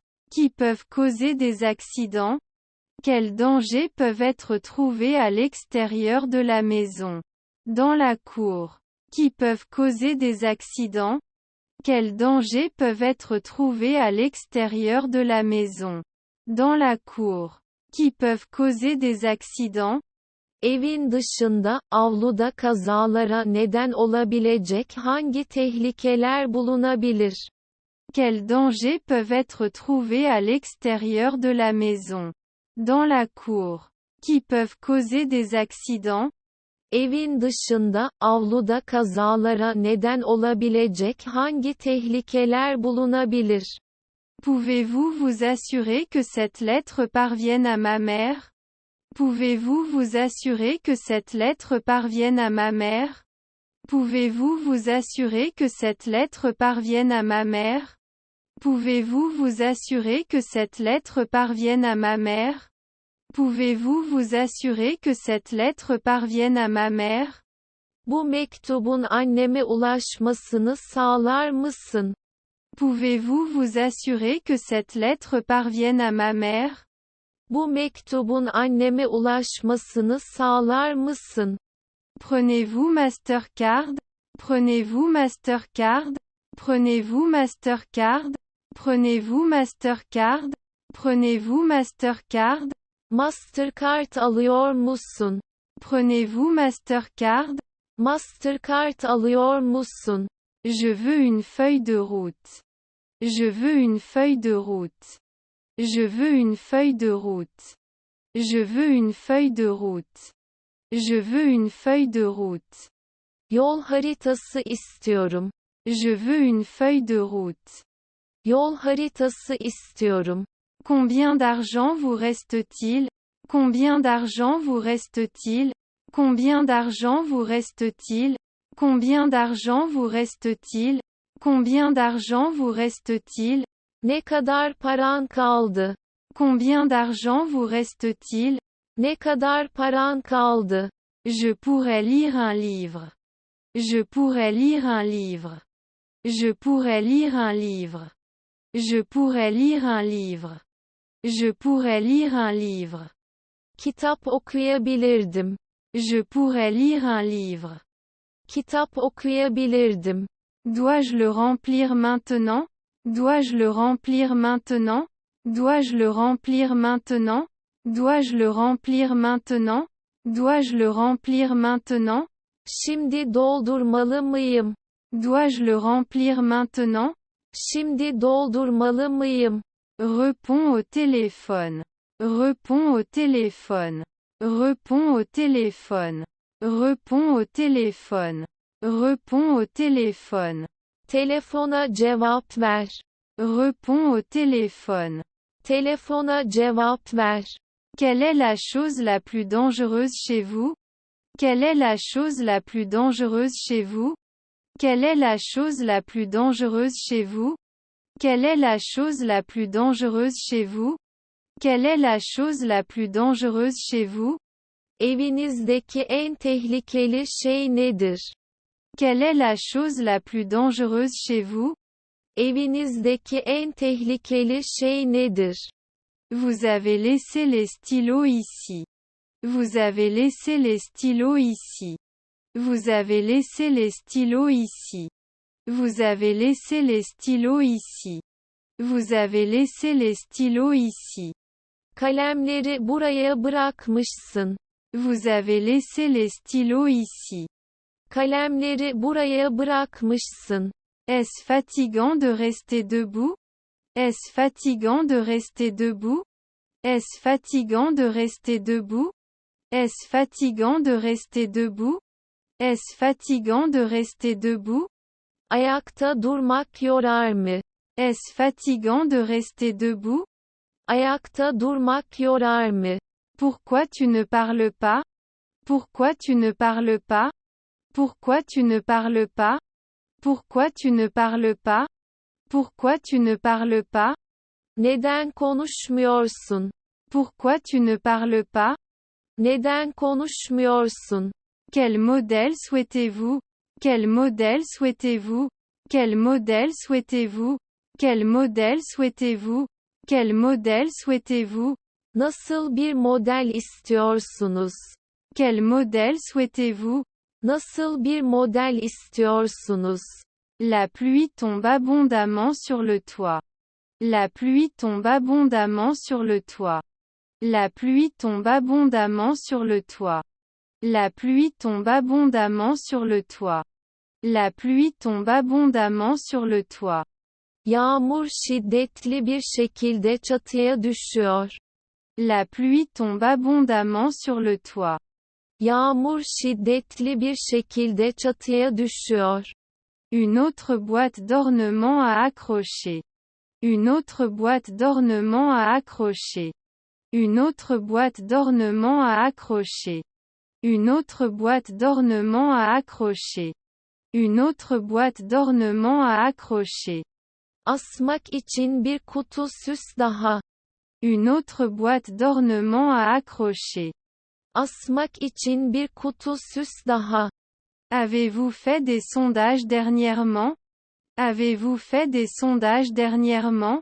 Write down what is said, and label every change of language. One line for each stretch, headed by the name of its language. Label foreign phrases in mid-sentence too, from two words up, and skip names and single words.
French: Qui peuvent causer des accidents? Quels dangers peuvent être trouvés à l'extérieur de la maison? Dans la cour. Qui peuvent causer des accidents? Quels dangers peuvent être trouvés à l'extérieur de la maison? Dans la cour. Qui peuvent causer des accidents?
Turkish: Evin dışında, avluda kazalara neden olabilecek hangi tehlikeler bulunabilir?
French: Quels dangers peuvent être trouvés à l'extérieur de la maison? Dans la cour. Qui peuvent causer des accidents?
Turkish: Evin dışında, avluda kazalara neden olabilecek hangi tehlikeler bulunabilir?
French: Pouvez-vous vous assurer que cette lettre parvienne à ma mère? Pouvez-vous vous assurer que cette lettre parvienne à ma mère? Pouvez-vous vous assurer que cette lettre parvienne à ma mère? Pouvez-vous vous assurer que cette lettre parvienne à ma mère? Pouvez-vous vous assurer que cette lettre parvienne à ma mère?
Turkish: Bu mektubun anneme ulaşmasını sağlar mısın?
French: Pouvez-vous vous assurer que cette lettre parvienne à ma mère?
Turkish: Bu mektubun anneme ulaşmasını sağlar mısın?
French: Prenez-vous Mastercard? Prenez-vous Mastercard? Prenez-vous Mastercard? Prenez-vous Mastercard? Prenez-vous Mastercard?
Turkish: Mastercard alıyor musun?
French: Prenez-vous Mastercard?
Turkish: Mastercard alıyor musun?
French: Je veux une feuille de route. Je veux une feuille de route. Je veux une feuille de route. Je veux une feuille de route. Je veux une feuille de route.
Turkish: Yol haritası istiyorum.
French: Je veux une feuille de route.
Turkish: Yol haritası istiyorum.
French: Combien d'argent vous reste-t-il? Combien d'argent vous reste-t-il? Combien d'argent vous reste-t-il? Combien d'argent vous reste-t-il? Combien d'argent vous reste-t-il?
Turkish: Ne kadar paran kaldı?
French: Combien d'argent vous reste-t-il?
Turkish: Ne kadar paran kaldı?
French: Je pourrais lire un livre. Je pourrais lire un livre. Je pourrais lire un livre. Je pourrais lire un livre. Je pourrais lire un livre.
Turkish: Kitap okuyabilirdim.
French: Je pourrais lire un livre.
Turkish: Kitap okuyabilirdim.
French: Dois-je le remplir maintenant? Dois-je le remplir maintenant? Dois-je le remplir maintenant? Dois-je le remplir maintenant? Dois-je le remplir maintenant?
Turkish: Şimdi doldurmalı mıyım?
French: Dois-je le remplir maintenant?
Turkish: Şimdi doldurmalı mıyım?
French: Réponds au téléphone. Réponds au téléphone. Réponds au téléphone. Réponds au téléphone. Réponds au téléphone.
Turkish: Telefona cevap ver.
French: Réponds au téléphone.
Turkish: Telefona cevap ver.
French: Quelle est la chose la plus dangereuse chez vous? Quelle est la chose la plus dangereuse chez vous? Quelle est la chose la plus dangereuse chez vous? Quelle est la chose la plus dangereuse chez vous? Quelle est la chose la plus dangereuse chez vous?
Turkish: Evinizdeki en tehlikeli şey nedir?
French: Quelle est la chose la plus dangereuse chez vous?
Turkish: Evinizdeki en tehlikeli şey nedir?
French: Vous avez laissé les stylos ici. Vous avez laissé les stylos ici. Vous avez laissé les stylos ici. Vous avez laissé les stylos ici. Vous avez laissé les stylos ici.
Turkish: Kalemleri buraya bırakmışsın.
French: Vous avez laissé les stylos ici.
Turkish: Kalemleri buraya bırakmışsın.
French: Est-ce fatigant de rester debout? Est-ce fatigant de rester debout? Est-ce fatigant de rester debout? Est-ce fatigant de rester debout? Est-ce fatigant de rester debout?
Turkish: Ayakta durmak yorar mı?
French: Est-ce fatigant de rester debout?
Turkish: Ayakta durmak yorar mı?
French: Pourquoi tu ne parles pas? Pourquoi tu ne parles pas? Pourquoi tu ne parles pas? Pourquoi tu ne parles pas? Pourquoi tu ne parles pas?
Turkish: Neden konuşmuyorsun?
French: Pourquoi tu ne parles pas?
Turkish: Neden konuşmuyorsun?
French: Quel modèle souhaitez-vous? Quel modèle souhaitez-vous? Quel modèle souhaitez-vous? Quel modèle souhaitez-vous? Quel modèle souhaitez-vous?
Turkish: Nasıl bir model istiyorsunuz?
French: Quel modèle souhaitez-vous?
Turkish: Nasıl bir model istiyorsunuz?
French: La pluie tombe abondamment sur le toit. La pluie tombe abondamment sur le toit. La pluie tombe abondamment sur le toit. La pluie tombe abondamment sur le toit. La pluie tombe abondamment sur le toit.
Turkish: Yağmur şiddetli bir şekilde çatıya düşüyor.
French: La pluie tombe abondamment sur le toit.
Turkish: Yağmur şiddetli bir şekilde çatıya düşüyor.
French: Une autre boîte d'ornement à accrocher. Une autre boîte d'ornement à accrocher. Une autre boîte d'ornement à accrocher. Une autre boîte d'ornement à accrocher. Une autre boîte d'ornement à accrocher.
Turkish: Asmak için bir kutu süs daha.
French: Une autre boîte d'ornement à accrocher.
Turkish: Asmak için bir kutu süs daha.
French: Avez-vous fait des sondages dernièrement? Avez-vous fait des sondages dernièrement?